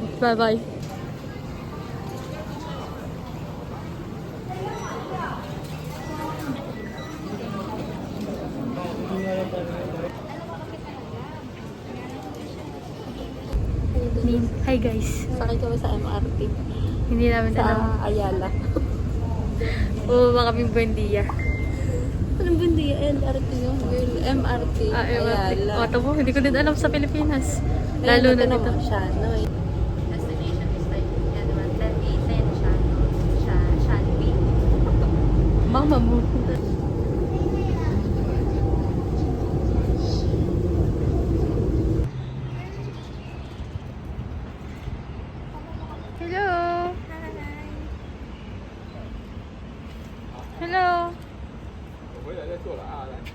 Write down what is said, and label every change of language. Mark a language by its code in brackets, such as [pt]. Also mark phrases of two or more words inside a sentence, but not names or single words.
[en] Bye-bye. Hi guys. [tl] Sakay kami sa MRT. Hindi namin alam. Sa Ayala. Bumaba kaming Buendia. Anong bundi? LRT yung girl. MRT. MRT. Ayala. Mo, hindi ko din alam sa Pilipinas. Lalo na dito. Siya, no? [en] Destination is like, [tl] yan naman, Leyte, Shanby. Mama mo. Hello. Hello. [zh] 回来再坐了啊，来。